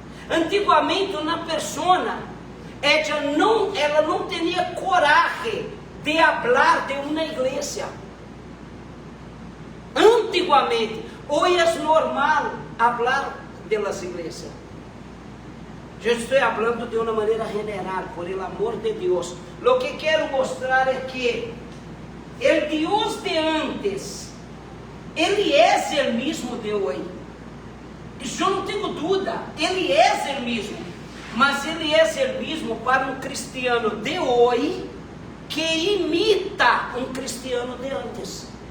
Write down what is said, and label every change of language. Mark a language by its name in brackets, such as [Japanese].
[Portuguese] Antigamente uma pessoa, ela não tinha coragem de falar de uma igreja. Antigamente, hoje é normal falar das igrejas. [Spanish] Yo estoy hablando de una manera general, por el amor de Dios. Lo que quiero mostrar es que el Dios de antes, [Portuguese] Ele é o mesmo de hoje. Isso eu não tenho dúvida. Ele é o mesmo. Mas Ele é o mesmo para um cristiano de hoje que imita um cristiano de antes.